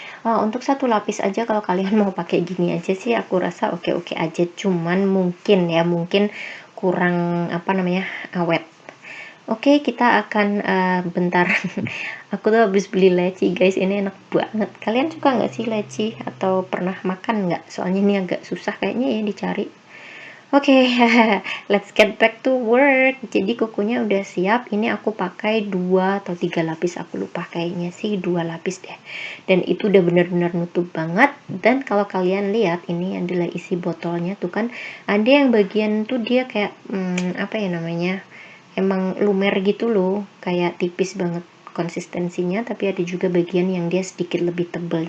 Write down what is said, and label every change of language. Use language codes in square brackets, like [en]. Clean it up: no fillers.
[id] Untuk satu lapis aja kalau kalian mau pakai gini aja sih aku rasa oke-oke aja, cuman mungkin kurang apa namanya, awet. Oke, kita akan bentar. Aku tuh habis beli leci guys, ini enak banget. Kalian suka nggak sih leci atau pernah makan nggak? Soalnya ini agak susah kayaknya ya dicari. [en] Oke, let's get back to work. [id] Jadi kukunya udah siap. Ini aku pakai 2 atau 3 lapis, aku lupa, kayaknya sih 2 lapis deh. Dan itu udah benar-benar nutup banget. Dan kalau kalian lihat, ini adalah isi botolnya tuh kan. Ada yang bagian tuh dia kayak apa ya namanya? Emang lumer gitu loh, kayak tipis banget konsistensinya, tapi ada juga bagian yang dia sedikit lebih tebal.